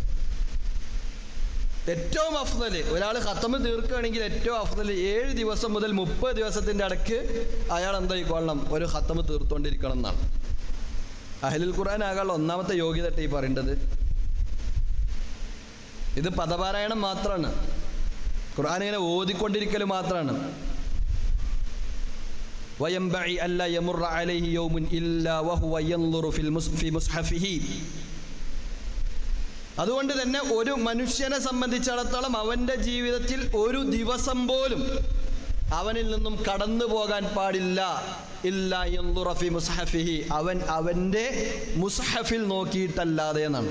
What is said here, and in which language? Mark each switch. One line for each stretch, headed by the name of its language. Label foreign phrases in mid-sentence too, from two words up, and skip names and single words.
Malayalam: ഏറ്റവും അഫ്ളൽ ഒരാൾ ഖത്തം തീർക്കുകയാണെങ്കിൽ ഏറ്റവും അഫ്ളൽ 7 ദിവസം മുതൽ 30 ദിവസത്തിൻ്റെ ഇടയ്ക്ക് അയാൾ എന്തായിക്കൊള്ളണം? ഒരു ഖത്തം തീർത്തുകൊണ്ടിരിക്കണം എന്നാണ്.
Arabic: أهل القرآن
Malayalam: ആകാനുള്ള ഒന്നാമത്തെ യോഗ്യത ഈ പറയേണ്ടത്. ഇത് പദപാരായണം മാത്രമാണ്, ഖുർആൻ ഇങ്ങനെ ഓതിക്കൊണ്ടിരിക്കൽ മാത്രമാണ്.
Arabic: وينبغي ألا يمر عليه يوم إلا وهو ينظر في مصحفه.
Malayalam: അതുകൊണ്ട് തന്നെ ഒരു മനുഷ്യനെ സംബന്ധിച്ചിടത്തോളം അവൻ്റെ ജീവിതത്തിൽ ഒരു ദിവസം പോലും അവനിൽ നിന്നും കടന്നു പോകാൻ പാടില്ല.
Arabic: إلا ينظر في مصحفه,
Malayalam: അവൻ്റെ മുസ്ഹഫിൽ നോക്കിയിട്ടല്ലാതെ എന്നാണ്.